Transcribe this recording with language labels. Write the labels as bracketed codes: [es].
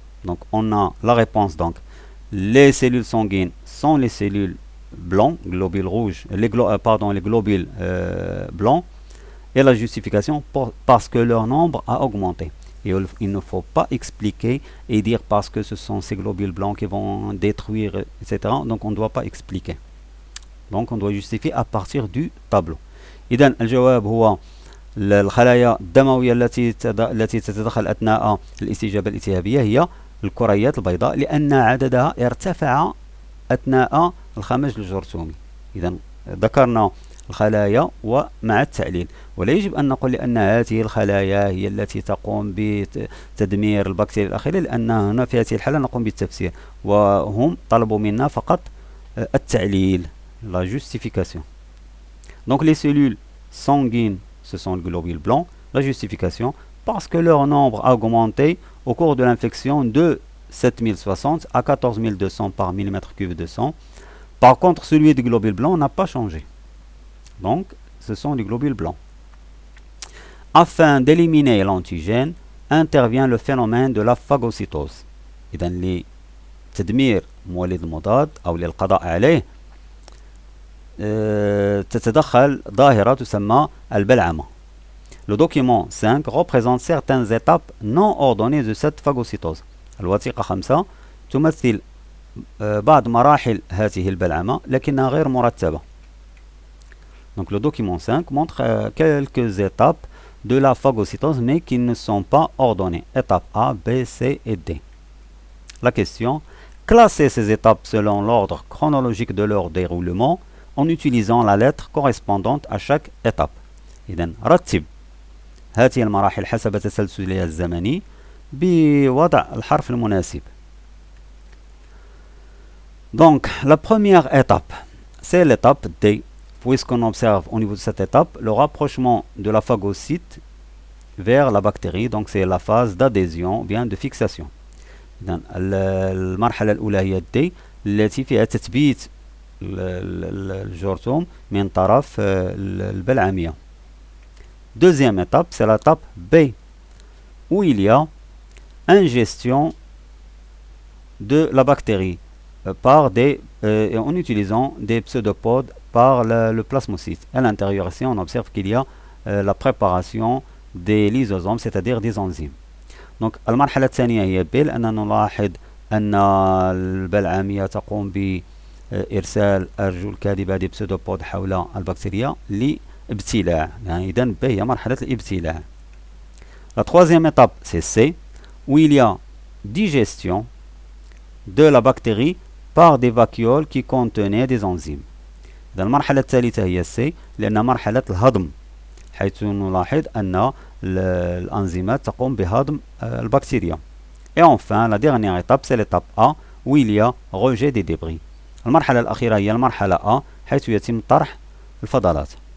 [fr] Donc on a la réponse. Donc les cellules sanguines sont les cellules blancs, globules rouges, les globules blancs, et la justification parce que leur nombre a augmenté. Et il ne faut pas expliquer et dire parce que ce sont ces globules blancs qui vont détruire, etc. Donc on ne doit pas expliquer. Donc on doit justifier à partir du tableau. [ar] إذن الجواب هو الخلايا الدموية التي تتدخل أثناء الاستجابة الالتهابية هي الكريات البيضاء، لأن عددها ارتفع أثناء الخمج الجرثومي. إذن ذكرنا الخلايا ومع التعليل، ولا يجب أن نقول لأن هذه الخلايا هي التي تقوم بتدمير البكتيريا الأخيرة، لأن هنا في هذه الحالة نقوم بالتفسير، وهم طلبوا منا فقط التعليل، [fr] la justification. Donc les cellules sanguines, ce sont les globules blancs. La justification, parce que leur nombre a augmenté au cours de l'infection de 7060 à 14200 par millimètre cube de sang. Par contre, celui des globules blancs n'a pas changé. Donc, ce sont les globules blancs. Afin d'éliminer l'antigène, intervient le phénomène de la phagocytose. [ar] إذا لتدمير مولد المضاد أو للقضاء عليه تتدخل ظاهرة تسمى البلعمة. [fr] Le document 5 représente certaines étapes non ordonnées de cette phagocytose. [ar] الوثيقة 5 تمثل بعض مراحل هذه البلعمة لكنها غير مرتبة. [fr] Donc le document 5 montre quelques étapes de la phagocytose mais qui ne sont pas ordonnées. Étape A, B, C et D. La question: classer ces étapes selon l'ordre chronologique de leur déroulement en utilisant la lettre correspondante à chaque étape. [ar] إذن رتب هذه المراحل حسب تسلسلها الزمني بوضع الحرف المناسب. [fr] Donc la première étape, c'est l'étape D, puisqu'on observe au niveau de cette étape le rapprochement de la phagocyte vers la bactérie. Donc c'est la phase d'adhésion, bien de fixation. [ar] إذن المرحلة الأولى هي D التي فيها تثبيت الجرثوم من طرف البلعمية. [fr] Deuxième étape, c'est l'étape B, où il y a ingestion de la bactérie par en utilisant des pseudopodes par le plasmocyte. À l'intérieur ici, on observe qu'il y a la préparation des lysosomes, c'est-à-dire des enzymes. Donc [ar] المرحلة الثانية هي B، لأننا نلاحظ أن البلعمية تقوم بإرسال أرجل كاذبة دي بسودوبود حول البكتيريا لابتلاع، يعني إذن B هي مرحلة الابتلاع. [fr] La troisième étape, c'est C, où il y a digestion de la bactérie par des vacuoles qui contenaient des enzymes. [ar] إذن المرحلة الثالثة هي C، لأن مرحلة الهضم، حيث نلاحظ أن الأنزيمات تقوم بهضم البكتيريا. [fr] Et enfin, la dernière étape, c'est l'étape A, où il y a rejet des débris. [ar] المرحلة الأخيرة هي المرحلة A، حيث يتم طرح الفضلات.